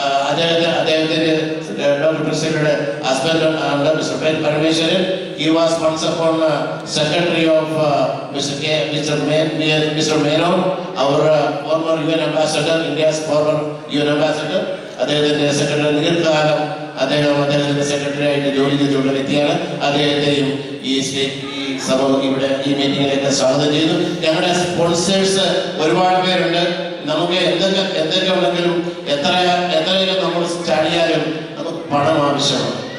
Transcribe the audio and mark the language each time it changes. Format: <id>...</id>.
<ml>അദ്ദേഹത്തിന്റെ doctor പ്രിസിലയുടെ husband mister Parameswaran.</ml> <en>He was once upon secretary of Mr. Menon, our former UN ambassador, India's former UN ambassador.</en> <ml>അദ്ദേഹത്തിന്റെ secretary ദീർഘകാലം അദ്ദേഹത്തിന്റെ secretary ആയിട്ട് ജോലി ചെയ്തിട്ടുള്ള വ്യക്തിയാണ്. അദ്ദേഹത്തെയും ഈ സമൂഹം ഇവിടെ ഈ മീറ്റിംഗിലേക്ക് സ്വാഗതം ചെയ്തു. ഞങ്ങളുടെ സ്പോൺസേഴ്സ് ഒരുപാട് പേരുണ്ട്. നമുക്ക് എന്തൊക്കെ ഉണ്ടെങ്കിലും എത്രയൊക്കെ നമ്മൾ ചാടിയാലും നമുക്ക് പണം ആവശ്യമാണ്.</ml>